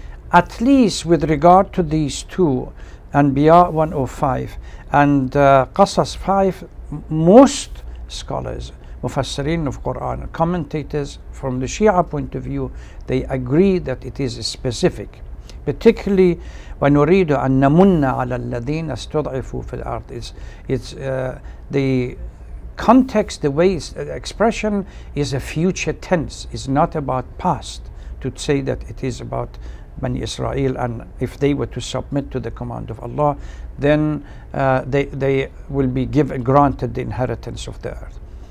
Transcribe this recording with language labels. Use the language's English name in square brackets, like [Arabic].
[English] At least with regard to these two, Anbiya 105 and Qasas 5, most scholars, Mufassirin of Quran, commentators from the Shia point of view, they agree that it is specific. [Arabic] Particularly وَنُرِيدُ أَن نَمُنَّ عَلَى الَّذِينَ اسْتُضْعِفُوا فِي الْأَرْضِ. [English] It's the context, the way the expression is a future tense, is not about past, to say that it is about Bani Israel, and if they were to submit to the command of Allah, then they will be granted the inheritance of the earth.